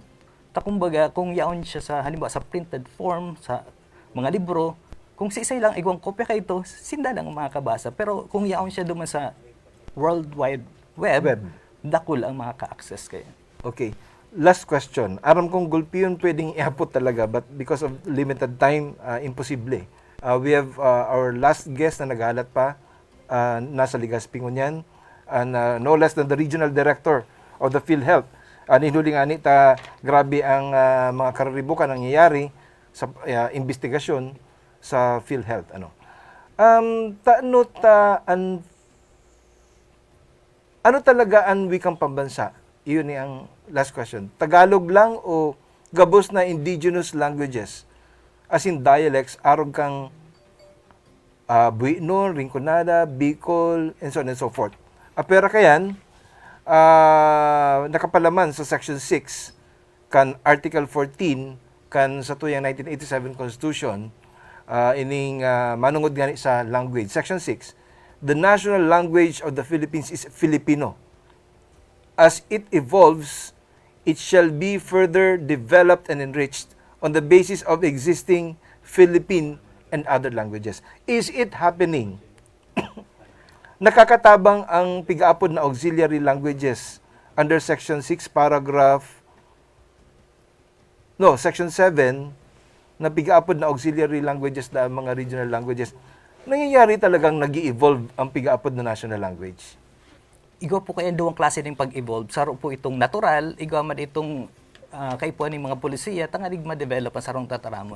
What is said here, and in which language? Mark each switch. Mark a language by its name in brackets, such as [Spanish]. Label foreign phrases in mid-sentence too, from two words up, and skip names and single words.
[Bikol] Kumbaga, kung yaon siya sa, halimbawa, sa [English] printed form, [Bikol] sa mga libro, kung si isay lang igwang kopya kay ito, sinda lang makakabasa. Pero kung yaon siya duman sa World Wide Web, dakul ang makaka-access kayo. Okay. [English] Last question. [Bikol] Aram kong gulpi yun pwedeng iapot talaga, [English] but because of limited time, imposible. We have our last guest [Bikol] na naghalat pa, nasa Legazpi ngunyan, [English] and no less than the regional director of the PhilHealth. [Bikol] Hinuli nga ni grabe ang mga kararibukan nangyayari sa investigasyon sa PhilHealth. Ano talaga ang wikang pambansa? Iyon ni ang [English] last question. [Bikol] Tagalog lang o gabos na [English] indigenous languages? As in dialects, [Bikol] arog kang Buino, Rinconada, Bicol, [English] and so on and so forth. [Bikol] Pero kayan, nakapalaman sa Section 6 kan Article 14 kan sa tuyang 1987 Constitution, ining manungod gani sa language. [English] Section 6, the national language of the Philippines is Filipino. As it evolves, it shall be further developed and enriched on the basis of existing Philippine and other languages. Is it happening? [Bikol] Nakakatabang ang pigaapod na [English] auxiliary languages under Section 6, Section 7, [Bikol] na pigaapod na [English] auxiliary languages [Bikol] na mga [English] regional languages. [Bikol] Nangyayari talagang nag-i-evolve ang pigaapod na [English] national language. [Bikol] Igaw po kayo duwang klase ng pag-evolve. Saro po itong natural, igaw man itong kaipuan ng mga polisiya, tangalig ma-develop ang sarong tataramon.